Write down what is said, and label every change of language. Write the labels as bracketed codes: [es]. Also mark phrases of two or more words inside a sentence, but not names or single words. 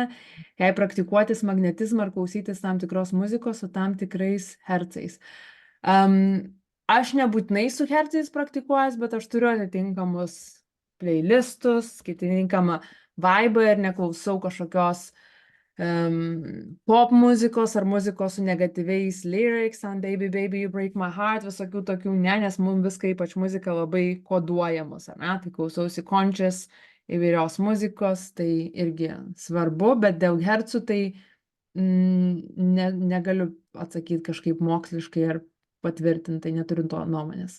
[lt] Jei praktikuotis magnetizmą ar klausytis tam tikros muzikos su tam tikrais hercais. aš nebūtinai su hercais praktikuojas, bet aš turiu atitinkamus playlistus, atitinkamą vaibą ir neklausau kažkokios pop muzikos ar muzikos su negatyviais lyrics, [en] and baby, baby, you break my heart, [lt] visokių tokių, ne, nes mums viską, ypač muzika, labai koduoja mus, ar ne, tai klausausi conscious įvairios muzikos, tai irgi svarbu, bet dėl hercų tai negaliu atsakyti kažkaip moksliškai ar patvirtintai, neturiu to nuomonės.